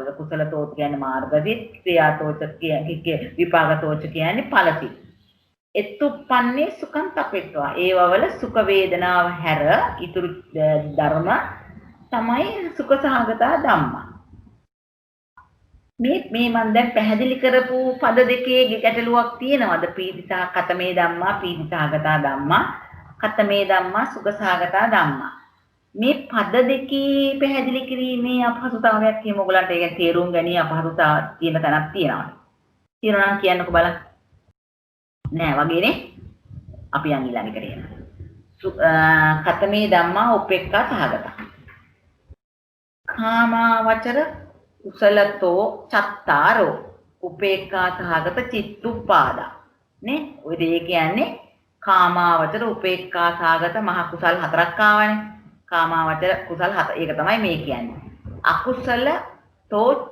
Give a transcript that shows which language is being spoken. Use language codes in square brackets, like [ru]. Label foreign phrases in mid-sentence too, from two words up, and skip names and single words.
[si] කුසලතෝච කියන්නේ මාර්ගසිත, ක්‍රියාතෝච කියන්නේ විපාකතෝච කියන්නේ ඵලසිත. [pi] එත්තුප්පන්නේ සුඛං තපෙත්වා. [si] ඒවවල සුඛ වේදනාව හැර ඉතුරු ධර්ම තමයි [pi] සුඛසහගත ධම්මා. [si] මේ මම දැන් පැහැදිලි කරපු පද දෙකේ ගැටලුවක් තියෙනවද? [pi] පීතිසහ කතමේ ධම්මා, පීතිසහගත ධම්මා, කතමේ ධම්මා, සුඛසහගත ධම්මා. [si] මේ පද දෙකේ පැහැදිලි කිරීමේ අපහසුතාවයක් තියෙන ඔයගලන්ට ඒක තේරුම් ගැනීම අපහසුතාවක් තියෙන තැනක් තියෙනවා. තියෙනවා නම් කියන්නකෝ බලන්න. නෑ වගේනේ. අපි යන් ඊළඟ එකට යනවා. [pi] කතමේ ධම්මා උපේක්ඛා සහගත. කාමාවචර කුසලතෝ චත්තාරෝ උපේක්ඛා සහගත චිත්තුප්පාදා. [si] නේ? ඔය දෙය කියන්නේ [pi] කාමාවචර උපේක්ඛා සහගත [si] මහ කුසල් 4ක් ආවනේ. කාමාවචර කුසල් 4. ඒක තමයි මේ කියන්නේ. [pi] අකුසල තෝච්ච.